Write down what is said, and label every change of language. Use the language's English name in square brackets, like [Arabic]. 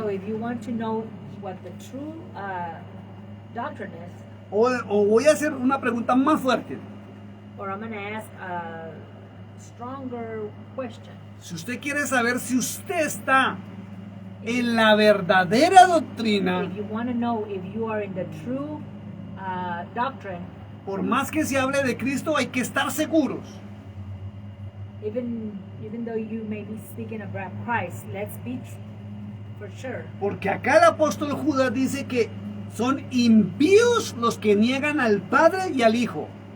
[English] So if you want to know what the true doctrine is, [Spanish] o voy a hacer una pregunta más fuerte, [English] or I'm going to ask a stronger question. [Spanish] si usted quiere saber si usted está en la verdadera doctrina, [English] If you want to know if you are in the true doctrine, [Spanish] por más que se hable de Cristo, hay que estar seguros [English] even though you may be speaking about Christ, let's be for sure. [Spanish] porque acá el apóstol Judas dice que son impíos los que niegan al Padre y al Hijo.